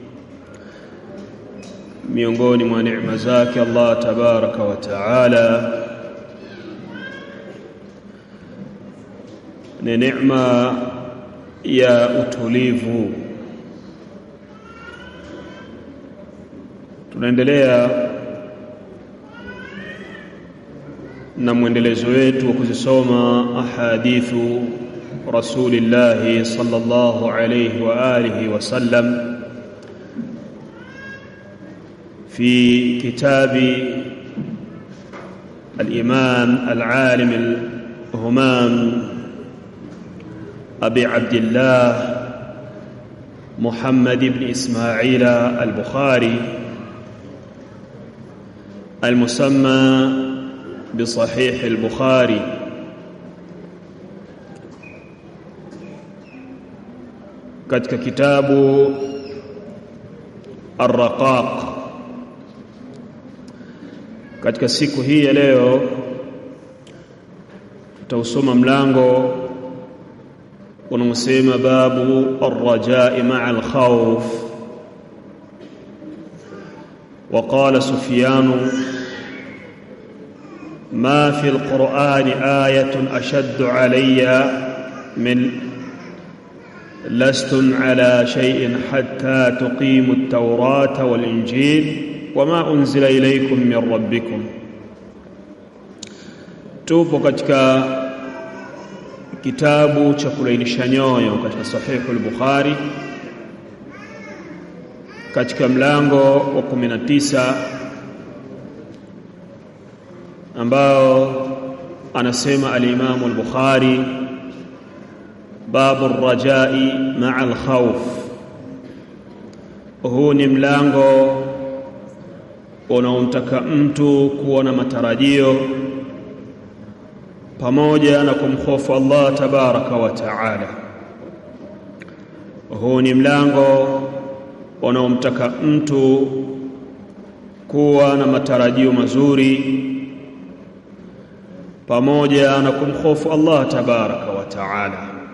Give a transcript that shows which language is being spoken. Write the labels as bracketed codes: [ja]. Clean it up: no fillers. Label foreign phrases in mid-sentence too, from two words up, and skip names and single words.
[sw] Miongoni mwa neema zake Allah [ar] تبارك وتعالى [sw] ni neema ya utulivu. Tunaendelea na mwendelezo wetu wa kuzisoma [ar] أحاديث رسول الله صلى الله عليه وآله وسلم في كتاب الإمام العالم الهمام أبي عبد الله محمد بن إسماعيل البخاري المسمى بصحيح البخاري. katika kitabu [sw] الرقاق. Katika siku hii ya leo tutausoma mlango unaosema [ar] باب الرجاء مع الخوف. وقال سفيان ما في القرآن آية أشد علي من لستم على شيء حتى تقيموا التوراة والإنجيل وما أنزل إليكم من ربكم. [sw] Tupo katika kitabu cha kulainisha nyoyo katika [ar] صحيح البخاري, [sw] katika mlango wa 19 ambao anasema al-Imam al-Bukhari [ar] باب الرجاء مع الخوف. [sw] Huu ni mlango unaomtaka mtu kuwa na matarajio pamoja na kumhofu Allah [ar] تبارك وتعالى. [sw] Huu ni mlango unaomtaka mtu kuwa na matarajio mazuri pamoja na kumhofu Allah [ar] تبارك وتعالى.